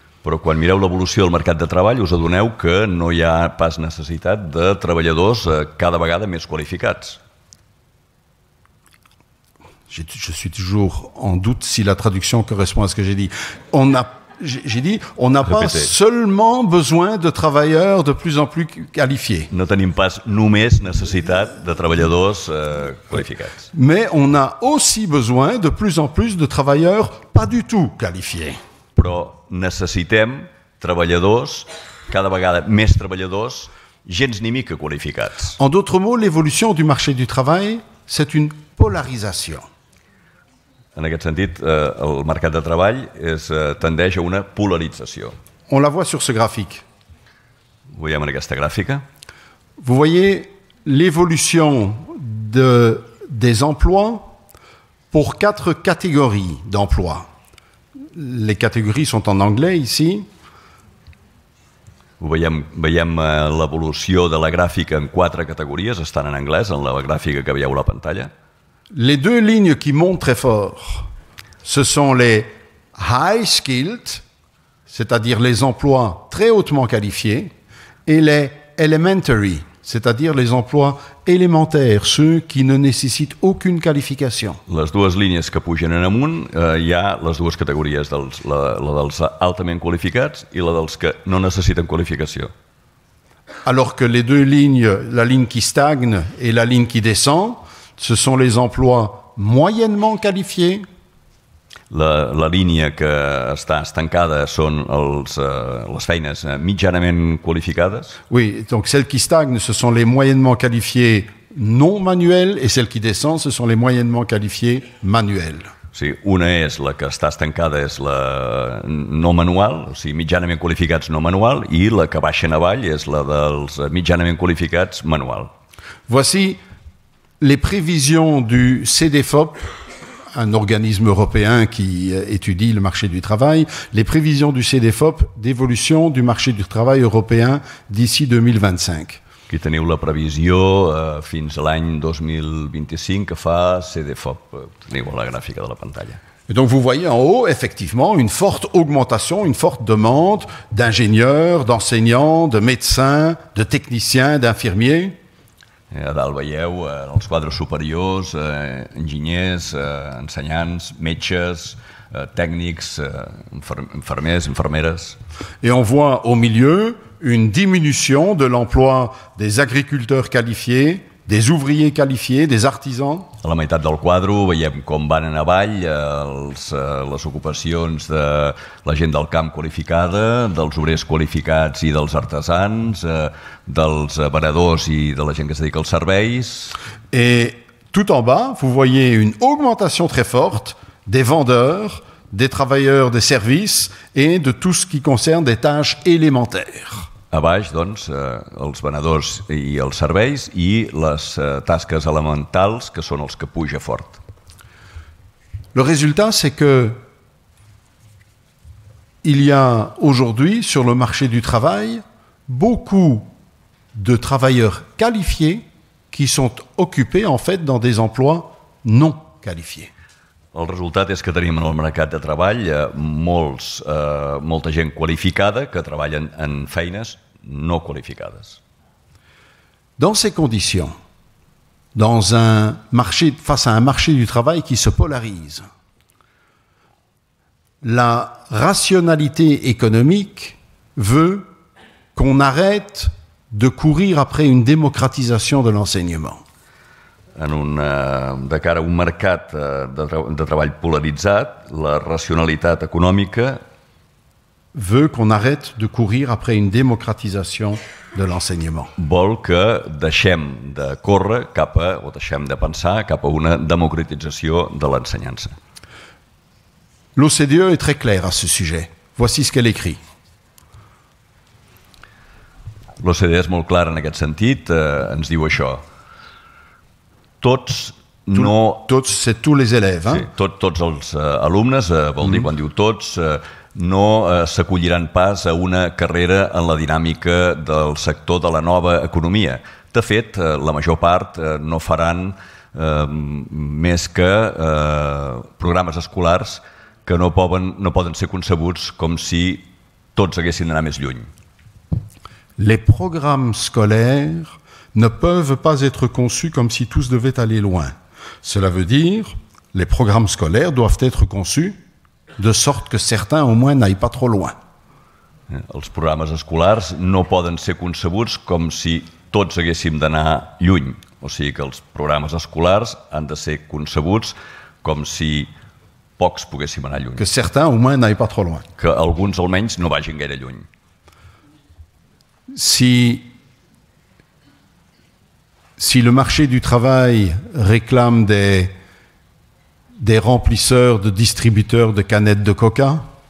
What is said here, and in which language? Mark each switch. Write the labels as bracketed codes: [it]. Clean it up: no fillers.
[ca] Però quan mireu l'evolució del mercat de treball us adoneu que no hi ha pas necessitat de treballadors cada vegada més qualificats. [fr] Je suis toujours en doute si la traduction correspond à ce que j'ai dit. J'ai dit, on n'a pas seulement besoin de travailleurs de plus en plus qualifiés. [ca] No tenim pas només necessitat de treballadors qualificats. [fr] Mais on a aussi besoin de plus en plus de travailleurs pas du tout qualifiés. [ca] Però necessitem treballadors, cada vegada més treballadors, gens ni mica qualificats. [fr] En d'autres mots, l'évolution du marché du travail, c'est une polarisation. [ca] En aquest sentit, el mercat de treball tendeix a una polarització. [fr] On la voit sur ce graphique. [ca] Ho veiem en aquesta gràfica. [fr] Vous voyez l'évolution des emplois pour 4 catégories d'emplois. Les catégories sont en anglais ici. [ca] Veiem l'evolució de la gràfica en 4 categories, estan en anglès, en la gràfica que veieu a la pantalla. [fr] Les 2 lignes qui montent très fort, ce sont les high skilled, c'est-à-dire les emplois très hautement qualifiés, et les elementary, c'est-à-dire les emplois élémentaires, ceux qui ne nécessitent aucune qualification. [ca] Les 2 línies que pugen en amunt, hi ha les 2 categories, la dels altament qualificats i la dels que no necessiten qualificació. [fr] Alors que les 2 lignes, la ligne qui stagne et la ligne qui descend, ce sont les emplois moyennement qualifiés. [ca] La línia que està estancada són les feines mitjanament qualificades. [fr] Oui, donc celles qui stagnent, ce sont les moyennement qualifiés non manuels, et celles qui descendent, ce sont les moyennement qualifiés manuels. [ca] O sigui, una és la que està estancada, és la no manual, o sigui, mitjanament qualificats no manual, i la que baixa en avall és la dels mitjanament qualificats manual. [fr] Voici les prévisions du CDFOP, un organisme européen qui étudie le marché du travail, les prévisions du CDFOP d'évolution du marché du travail européen d'ici 2025. [ca] Aquí teniu la previsió fins a l'any 2025 que fa CDFOP. Teniu a la gràfica de la pantalla. [fr] Et donc vous voyez en haut, effectivement, une forte augmentation, une forte demande d'ingénieurs, d'enseignants, de médecins, de techniciens, d'infirmiers. [ca] A dalt veieu els quadres superiors, enginyers, ensenyants, metges, tècnics, infermers, infermeres. [fr] Et on voit au milieu une diminution de l'emploi des agriculteurs qualifiés, des ouvriers qualifiés, des artisans. [ca] A la meitat del quadre veiem com van en avall les ocupacions de la gent del camp qualificada, dels obrers qualificats i dels artesans, dels venedors i de la gent que es dedica als serveis. [fr] Et tout en bas, vous voyez une augmentation très forte des vendeurs, des travailleurs des services et de tout ce qui concerne des tâches élémentaires. [ca] A baix, doncs, els venedors i els serveis i les tasques elementals, que són els que puja fort. [fr] Le résultat, c'est que il y a aujourd'hui sur le marché du travail beaucoup de travailleurs qualifiés qui sont occupés en fait dans des emplois non qualifiés. [ca] El resultat és que tenim en el mercat de treball molta gent qualificada que treballen en feines no qualificades. [fr] Dans ces conditions, face à un marché du travail qui se polarise, la rationalité économique veut qu'on arrête de courir après une démocratisation de l'enseignement. [ca] De cara a un mercat de treball polaritzat, la racionalitat econòmica [fr] veut qu'on arrête de courir après une démocratisation de l'enseignement. [ca] Vol que deixem de córrer o deixem de pensar cap a una democratització de l'ensenyança. [fr] L'OCDE est très claire à ce sujet. Voici ce qu'elle écrit. [ca] L'OCDE és molt clara en aquest sentit, ens diu això. Tots, [fr] c'est tous les élèves. [ca] Sí, tots els alumnes, vol dir quan diu tots, no s'acolliran pas a una carrera en la dinàmica del sector de la nova economia. De fet, la major part no faran més que programes escolars que no poden ser concebuts com si tots haguessin d'anar més lluny. [fr] Les programmes scolaires ne peuvent pas être conçus comme si tous devaient aller loin. Cela veut dire que les programmes scolaires doivent être conçus de sorte que certains au moins n'aillent pas trop loin. [ca] Els programes escolars no poden ser concebuts com si tots haguéssim d'anar lluny. O sigui que els programes escolars han de ser concebuts com si pocs poguéssim anar lluny. [fr] Que certains au moins n'aillent pas trop loin. [ca] Que alguns almenys no vagin gaire lluny. [fr] Si le marché du travail réclame des remplisseurs, de distributeurs de canettes de coca,